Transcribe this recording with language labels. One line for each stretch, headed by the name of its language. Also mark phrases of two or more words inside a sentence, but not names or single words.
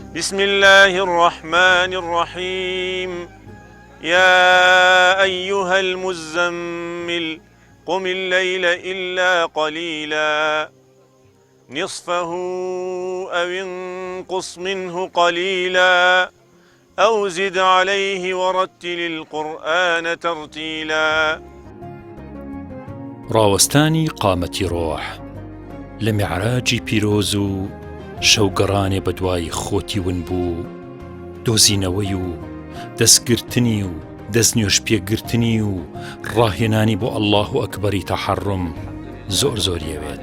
Arabic: بسم الله الرحمن الرحيم يا أيها المزمل قم الليل إلا قليلا نصفه أو انقص منه قليلا أو زد عليه ورتل القرآن ترتيلا.
Central Kurdish: ڕاوەستانی قامەتی ڕۆح لە میعراجی پیرۆز و شەوگەڕانێ بە دوای خۆتی ون بوو، دۆزینەوەی و دەستگرتنی و دەستنوێژ پێگرتنی و ڕاهێنانی بۆ ئەڵڵاه و ئەکبەری تەحەڕم زۆر زۆریەوێت.